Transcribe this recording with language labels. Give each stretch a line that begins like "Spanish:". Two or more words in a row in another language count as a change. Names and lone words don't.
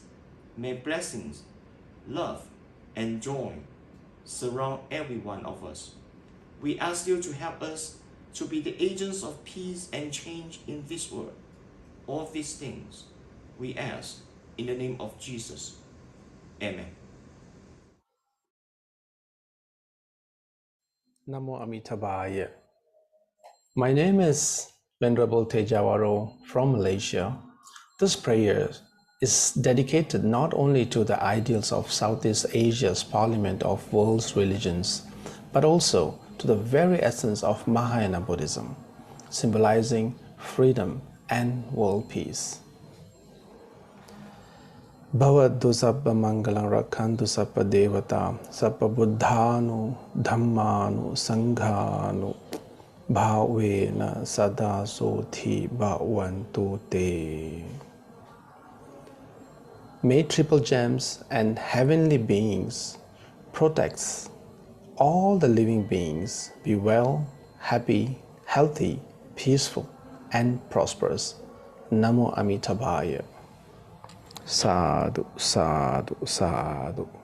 English: May blessings, love, and joy surround every one of us. We ask you to help us to be the agents of peace and change in this world. All these things we ask in the name of Jesus. Amen.
Sanskrit: Namo Amitabhaya.
English: My name is Venerable Tejawaro from Malaysia. This prayer is dedicated not only to the ideals of Southeast Asia's Parliament of World's Religions, but also to the very essence of Mahayana Buddhism, symbolizing freedom and world peace.
Pali: Bhavatu sabba mangalam rakhantu sabba devata sabba buddhanu dhammanu sanghanu bhavena sada soti bhavantu te.
English: May triple gems and heavenly beings protect all the living beings be well, happy, healthy, peaceful, and prosperous.
Sanskrit: Namo Amitabhaya.
Pali: Sadhu, sadhu, sadhu.